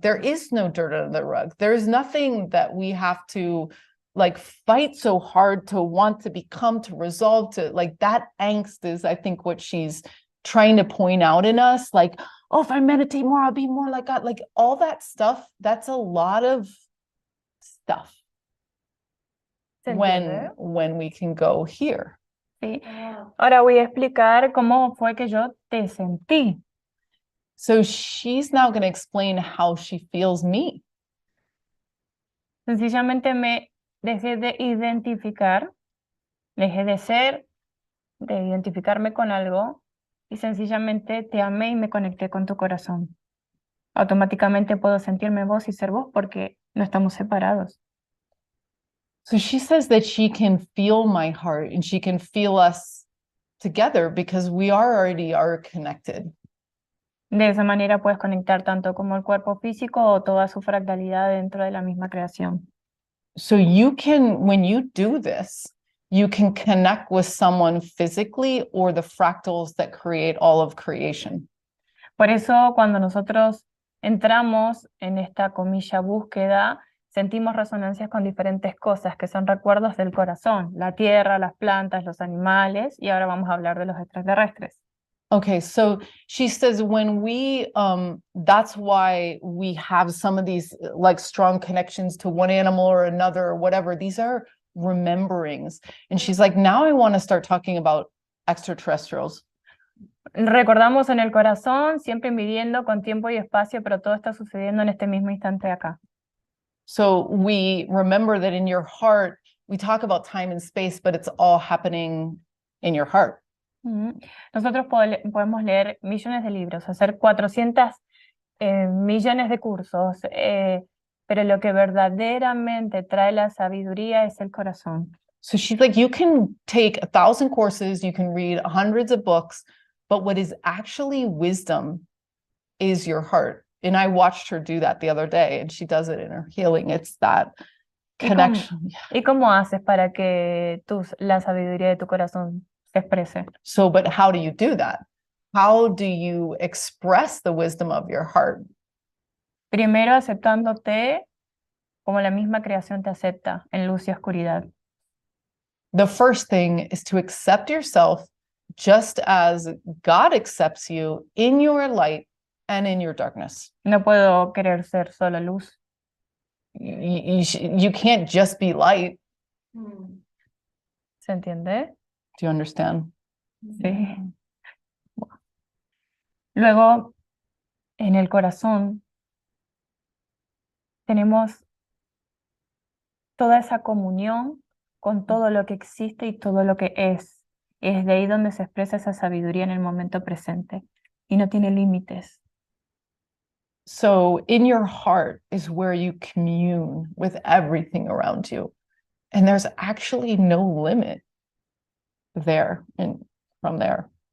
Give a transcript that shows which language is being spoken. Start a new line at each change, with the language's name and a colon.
English: There is no dirt under the rug. There's nothing that we have to like fight so hard to want to become, to resolve, to like that angst is, I think, what she's trying to point out in us, like, oh, if I meditate more, I'll be more like God. Like all that stuff, that's a lot of stuff
Spanish: ¿Se entiende?
English: when we can go here.
Spanish: Sí.
English: Wow.
Spanish: Ahora voy a explicar cómo fue que yo te sentí.
English: So she's now going to explain how she feels me.
Spanish: Sencillamente me dejé de identificar, dejé de ser, de identificarme con algo y sencillamente te amé y me conecté con tu corazón. Automáticamente puedo sentirme vos y ser vos porque no estamos separados.
English: So she says that she can feel my heart and she can feel us together because we already are connected.
Spanish: De esa manera puedes conectar tanto como el cuerpo físico o toda su fractalidad dentro de la misma creación.
English: So you can, when you do this, you can connect with someone physically or the fractals that create all of creation.
Spanish: Por eso cuando nosotros entramos en esta comilla búsqueda, sentimos resonancias con diferentes cosas que son recuerdos del corazón, la tierra, las plantas, los animales, y ahora vamos a hablar de los extraterrestres.
English: Okay, so she says when we, that's why we have some of these like strong connections to one animal or another or whatever. These are rememberings. And she's like, now I want to start talking about extraterrestrials.
Spanish: Recordamos en el corazón, siempre midiendo con tiempo y espacio, pero todo está sucediendo en este mismo instante de acá.
English: So we remember that in your heart, we talk about time and space, but it's all happening in your heart.
Spanish: Nosotros podemos leer millones de libros, hacer 400 millones de cursos, pero lo que verdaderamente trae la sabiduría es el corazón.
English: So she's like, you can take 1,000 courses, you can read hundreds of books, but what is actually wisdom is your heart. And I watched her do that the other day, and she does it in her healing. It's that connection.
Spanish: ¿Y cómo haces para que la sabiduría de tu corazón se exprese?
English: So, but how do you do that? How do you express the wisdom of your heart?
Spanish: Primero aceptándote como la misma creación te acepta, en luz y oscuridad.
English: The first thing is to accept yourself just as God accepts you in your light and in your darkness.
Spanish: No puedo querer ser solo luz.
English: You can't just be light.
Spanish: ¿Se entiende?
English: Do you understand?
Spanish: Sí. Luego, en el corazón, tenemos toda esa comunión con todo lo que existe y todo lo que es. Es de ahí donde se expresa esa sabiduría en el momento presente y no tiene límites.
English: So in your heart is where you commune with everything around you. And there's actually no limit there and from there.